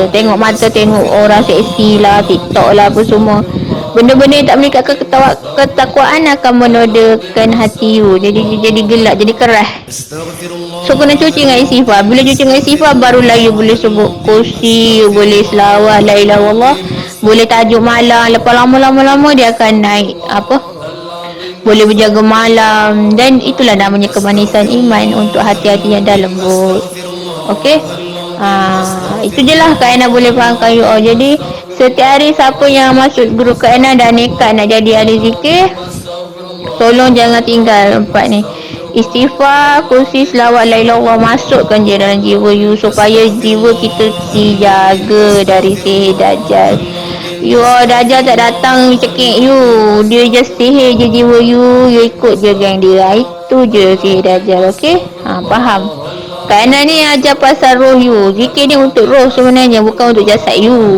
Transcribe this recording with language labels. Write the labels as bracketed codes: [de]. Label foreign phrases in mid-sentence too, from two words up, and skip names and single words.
[ms] Tengok mata, tengok orang seksi lah, TikTok lah, apa semua. Benda-benda yang tak meningkatkan ketakwaan akan menodakan hati you. Jadi gelap, jadi keras. So kena cuci dengan istighfar. Bila cuci dengan istighfar, barulah you boleh sebut kursi, you boleh selawat [ar] لا إله إلا الله, [ms] boleh tajuk malam. Lepas lama-lama dia akan naik boleh berjaga malam. Dan itulah namanya kemanisan iman untuk hati-hati yang dah lembut. Okey, itu je lah Kak Ana boleh fahamkan [en] you all. [ms] Jadi setiap hari siapa yang masuk grup Kak Ana dan nekat nak jadi ahli zikir, tolong jangan tinggal 4 ni. Istighfar, kursi, selawat [ar] لا إله إلا الله, [ms] masukkan je dalam jiwa you supaya jiwa kita dijaga dari sihir Dajjal. You Dajjal tak datang cekik you, dia just sihir je jiwa you ikut je geng dia. Itu je sihir Dajjal. Okey, faham? Kak Ana ni ajar pasal roh you. Zikir ni untuk roh sebenarnya, bukan untuk jasad you.